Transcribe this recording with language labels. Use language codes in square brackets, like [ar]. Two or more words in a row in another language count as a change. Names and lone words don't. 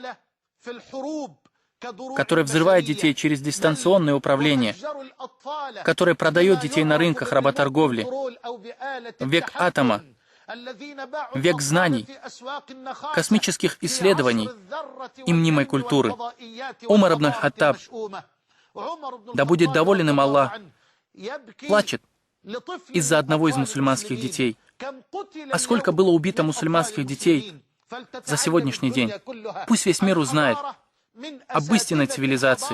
[ru] которая взрывает детей через дистанционное управление, которая продает детей на рынках работорговли, век атома, век знаний, космических исследований и мнимой культуры. Умар ибн аль-Хаттаб, да будет доволен им Аллах, плачет из-за одного из мусульманских детей. А сколько было убито мусульманских детей за сегодняшний день? Пусть весь мир узнает об истинной цивилизации.